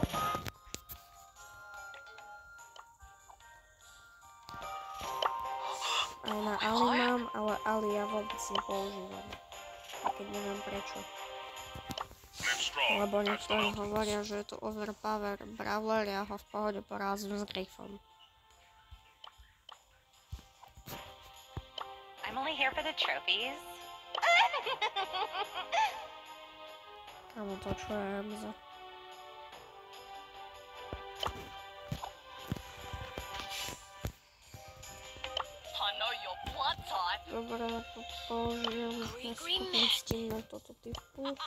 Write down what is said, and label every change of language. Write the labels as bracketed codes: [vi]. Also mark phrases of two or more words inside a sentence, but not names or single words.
[sk] Aj na Ali mám, ale Ali ja vôbec nepoužívam, a keď neviem prečo. Lebo niektorí hovoria, že je to [en] overpower brawler, [sk] ja ho v pohode porazím s Griffom. [en] I'm only here for the trophies. [sk] Kámo, to čo je Emza? Dobre, použijem schopnosti na toto typu.